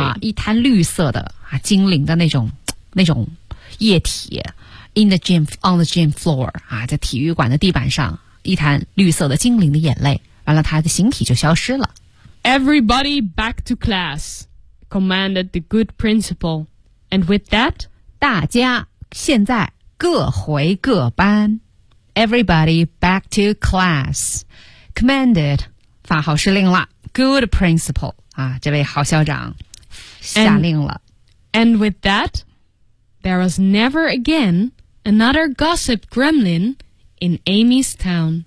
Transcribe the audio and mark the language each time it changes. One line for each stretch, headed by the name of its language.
Chinese: 啊，一滩绿色的啊，精灵的那种液体 ，
English: in the gym on the gym floor
Chinese: 啊，在体育馆的地板上，一滩绿色的精灵的眼泪，完了，它的形体就消失了。
English: Everybody back to class, commanded the good principal. And with that,
Chinese: 大家现在各回各班。
English: Everybody back to class.
Chinese: Commanded, 发号施令了。
English: Good principal,
Chinese: 啊，这位好校长下令了。
English: And with that, there was never again another gossip gremlin in Amy's town.